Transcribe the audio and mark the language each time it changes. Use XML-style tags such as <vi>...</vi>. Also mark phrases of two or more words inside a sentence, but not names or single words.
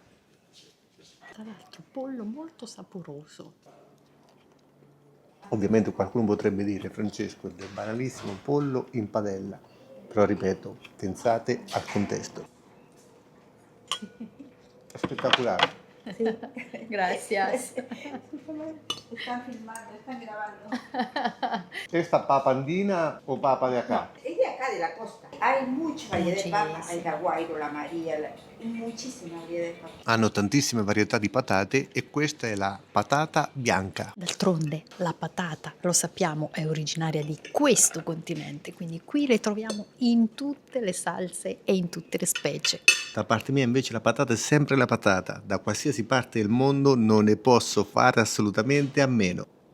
<it>Tra l'altro pollo molto saporoso. Ovviamente qualcuno potrebbe dire Francesco è del banalissimo pollo in padella. Però ripeto, pensate al contesto. È spettacolare. Grazie.</it> <es>Están filmando, están grabando. Questa papa andina o papa de acá? Es de acá, de la costa. Hay mucha variedad de papa. Muchísima. Hay la guairo, la maría, muchísima variedad de papa.</es> <it>Hanno tantissime varietà di patate e questa è la patata bianca. D'altronde la patata, lo sappiamo, è originaria di questo continente, quindi qui le troviamo in tutte le salse e in tutte le specie. Da parte mia invece la patata è sempre la patata, da qualsiasi parte del mondo non ne posso fare assolutamente a meno.</it>